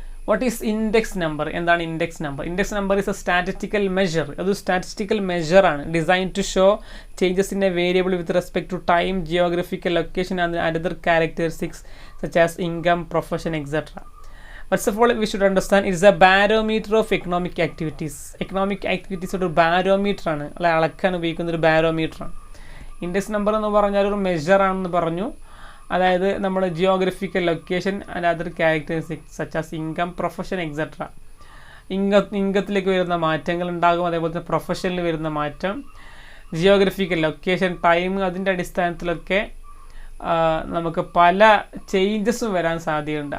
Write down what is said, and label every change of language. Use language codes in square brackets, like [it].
[en] What is index number? [ml] എന്താണ് index number? [en] Index number is a statistical measure. [ml] അത് statistical മെഷറാണ്, [en] Design to show changes in a variable with respect to time, geographical location and other characteristics such as income, profession, etcetera. First of all, we should understand it is a barometer of economic activities. [ml] Economic activities ഒരു barometer ആണ്, അല്ലെ, അളക്കാൻ ഉപയോഗിക്കുന്ന ഒരു barometer ആണ്. Index number എന്ന് പറഞ്ഞാൽ ഒരു മെഷർ ആണെന്ന് പറഞ്ഞു. അതായത് നമ്മൾ [en] Geographical location and other characteristics such as income, profession, etcetera. [ml] ഇൻകത്തിലേക്ക് വരുന്ന മാറ്റങ്ങൾ ഉണ്ടാകും, അതേപോലെ തന്നെ പ്രൊഫഷനിൽ വരുന്ന മാറ്റം, ജിയോഗ്രഫിക്കൽ ലൊക്കേഷൻ, ടൈം, അതിൻ്റെ അടിസ്ഥാനത്തിലൊക്കെ നമുക്ക് പല ചേഞ്ചസും വരാൻ സാധ്യതയുണ്ട്.